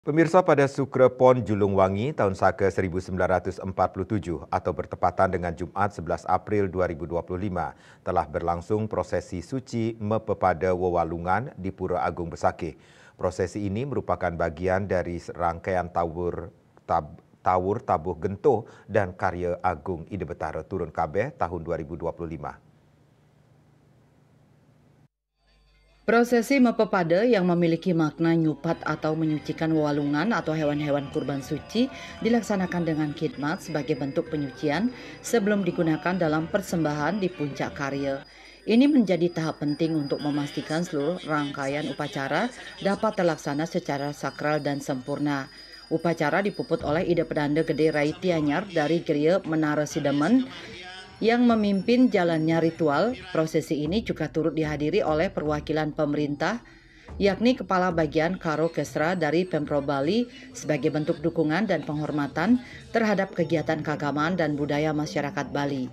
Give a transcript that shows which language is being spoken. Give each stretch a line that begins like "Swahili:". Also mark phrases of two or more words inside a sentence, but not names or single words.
Indonesian: Pemirsa, pada Sukre Pon Julung Wangi tahun Saka 1947 atau bertepatan dengan Jumat 11 April 2025 telah berlangsung prosesi suci Mepepada Wewalungan di Pura Agung Besakih. Prosesi ini merupakan bagian dari rangkaian Tawur Tabuh Gento dan Karya Agung Ide Betara Turun Kabeh tahun 2025. Prosesi Mepepada yang memiliki makna nyupat atau menyucikan wewalungan atau hewan-hewan kurban suci dilaksanakan dengan khidmat sebagai bentuk penyucian sebelum digunakan dalam persembahan di puncak karya. Ini menjadi tahap penting untuk memastikan seluruh rangkaian upacara dapat terlaksana secara sakral dan sempurna. Upacara dipuput oleh Ide Pedanda Gede Rai Tianyar dari Geria Menara Sidemen yang memimpin jalannya ritual. Prosesi ini juga turut dihadiri oleh perwakilan pemerintah, yakni Kepala Bagian Karo Kesra dari Pemprov Bali sebagai bentuk dukungan dan penghormatan terhadap kegiatan keagamaan dan budaya masyarakat Bali.